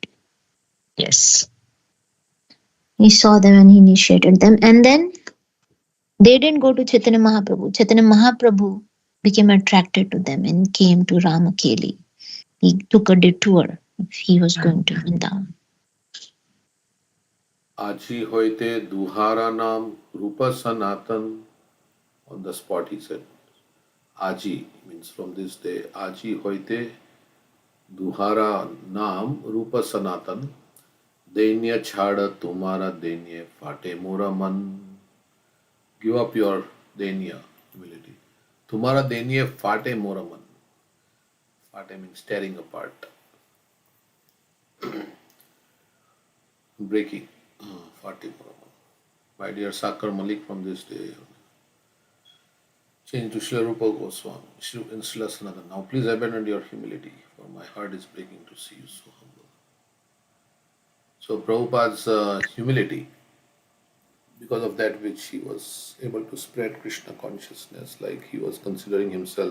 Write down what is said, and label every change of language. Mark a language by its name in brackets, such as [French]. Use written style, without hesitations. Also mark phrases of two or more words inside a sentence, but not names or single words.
[English] Yes. He saw them and he initiated them. And then they didn't go to Chaitanya Mahaprabhu. Chaitanya Mahaprabhu became attracted to them and came to Ramakeli. He took a detour if he was going to Vrindavan. [Bangla] আজি হৈতে দুঁহার নাম রূপ সনাতন. [English] On the spot he said. Aji means from this day. [Bangla] আজি হৈতে দুঁহার নাম রূপ সনাতন দৈন্য ছাড় তোমার দৈন্য ফাটে মোর মন [English] give up your [Bangla] दैन्य humility তোমার দৈন্য ফাটে মোর মন ফাটে [English] means tearing apart breaking [Bangla] ফাটে মোর মন [English] my dear Sakar Malik from this day change to Srila Rupa Goswami in Srila Sanatan now please abandon your humility for my heart is breaking to see you so humble so Prabhupada's humility because of that which he was able to spread Krishna consciousness like he was considering himself.